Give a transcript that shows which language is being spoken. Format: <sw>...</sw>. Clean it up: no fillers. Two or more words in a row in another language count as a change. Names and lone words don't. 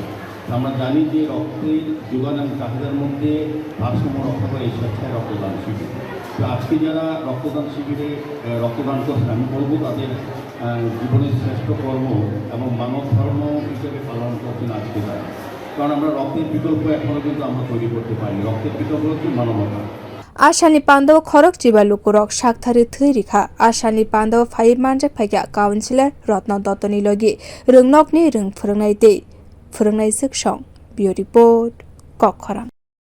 <bn>আমরা জানি যে রক্তের যোগান এবং চাহিদার মধ্যে ভারসাম্য রক্ষা করে এই স্বেচ্ছায় রক্তদান শিবির। তো আজকে যারা রক্তদান শিবিরে রক্তদান করছেন আমি বলবো তাদের জীবনের শ্রেষ্ঠ কর্ম এবং মানব ধর্ম হিসেবে পালন করছেন আজকে তারা। কারণ আমরা রক্তের বিকল্প এখনও কিন্তু আমরা তৈরি করতে পারিনি। রক্তের বিকল্প হচ্ছে মানবতা।</bn> <trp>Asani panda khorok jiba lukurok saktharwi rwmani asani panda phawi manjak phaikha councilor Ratna ni logi phurwng phurwngnai song bio report khorok.</trp>